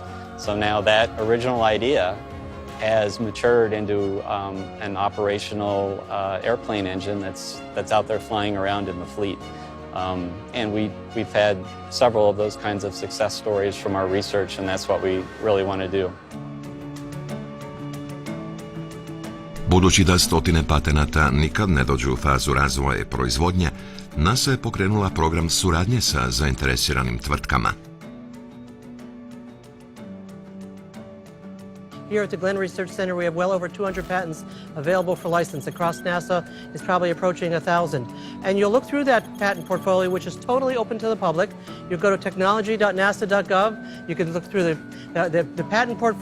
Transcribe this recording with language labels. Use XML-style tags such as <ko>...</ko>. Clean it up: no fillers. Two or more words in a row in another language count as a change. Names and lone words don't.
<en>So now that original idea has matured into an operational airplane engine that's out there flying around in the fleet. And we've had several of those kinds of success stories from our research, and that's what we really want to do.</en> <hr>Budući da stotine patenata nikad ne dođu u fazu razvoja i proizvodnje, NASA je pokrenula program suradnje sa zainteresiranim tvrtkama.</hr> <en>Here at the Glenn Research Center, we have well over 200 patents available for license. Across NASA, it's probably approaching 1,000. And you'll look through that patent portfolio, which is totally open to the public. You go to technology.nasa.gov. You can look through the patent portfolio.</en>